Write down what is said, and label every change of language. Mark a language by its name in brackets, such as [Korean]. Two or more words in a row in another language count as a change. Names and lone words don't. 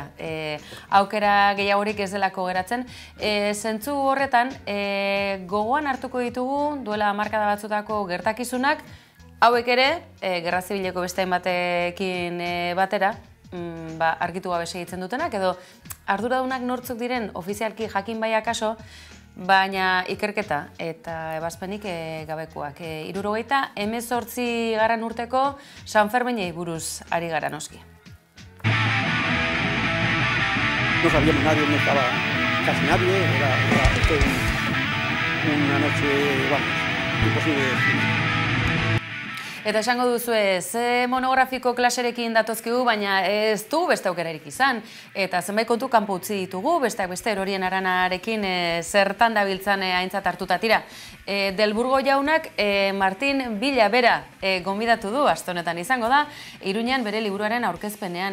[Basque] Aukera gehiagorik ez delako geratzen. Zentzu horretan, gogoan hartuko ditugu, duela hamarkada batzutako gertakizunak, hauek ere, Gerra Zibileko beste batekin batera, argitu gabe segitzen dutenak, edo arduradunak nortzuk diren ofizialki jakin bai akaso, baina ikerketa eta ebazpenik gabekoak. 78 urteko San Ferminei buruz ari gara noski. [Spanish] No sabíamos nadie, no estaba casi nadie, era una noche, vamos, imposible de decir. [Basque] Eta esango duzue, ze monografiko klaserekin datozkigu, baina ez du beste aukerarik izan. Eta zenbait kontu kanpo utzi ditugu, besteak beste Erorien Aranarekin zertan dabiltzan aintzat hartuta tira. Del Burgo jaunak Martin Villa bera gonbidatu du, aste honetan izango da, Iruñean bere liburuaren aurkezpenean,